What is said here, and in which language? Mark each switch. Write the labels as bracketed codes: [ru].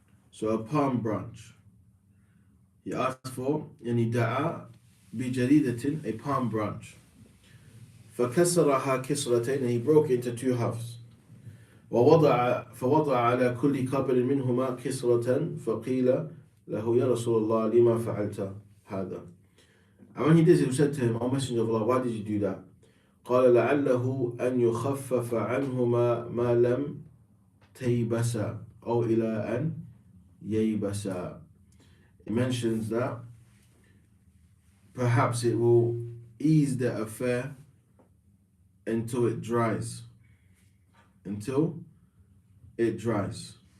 [en] So a palm branch. He asked for [ar] يعني دعا بجريدة, [en] a palm branch. [ar] فكسرها كسرتين, [en] and he broke it into two halves. [ar] فوضع على كل قبر منهما كسرة فقيل له يا رسول الله لما فعلت هذا. [en] And when he did it, he said to him, O Messenger of Allah, why did you do that? [ar] قال لعله أن يخفف عنهما ما لم تيبسا أو إلى أن ييبسا. [en] He mentions that perhaps it will ease the affair until it dries. Until it dries.